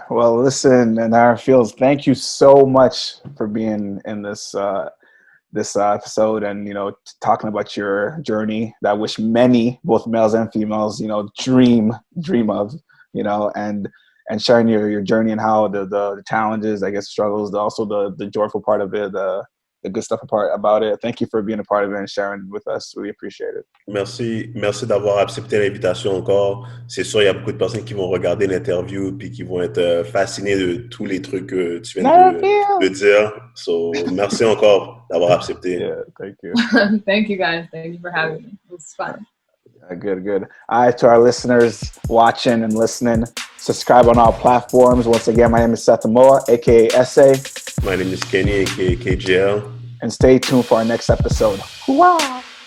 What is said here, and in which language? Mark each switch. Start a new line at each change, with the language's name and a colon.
English: Well, listen, Nirra Fields, thank you so much for being in this episode and talking about your journey that I wish many, both males and females, dream of, and sharing your journey and how the challenges, I guess, struggles, also the joyful part of it, the good stuff about it. Thank you for being a part of it and sharing with us. We appreciate it.
French: Merci d'avoir accepté l'invitation encore. C'est sûr, il y a beaucoup de personnes qui vont regarder l'interview puis qui vont être fascinées de tous les trucs que tu viens de dire. So, merci encore d'avoir accepté.
English: Yeah, thank you. Thank you, guys. Thank you for having me. It was fun. Good. All right, to our listeners watching and listening, subscribe on all platforms. Once again, my name is Seth Amoa, a.k.a. Essay. My name is Kenny, a.k.a. KJL. And stay tuned for our next episode. Hoo-wah!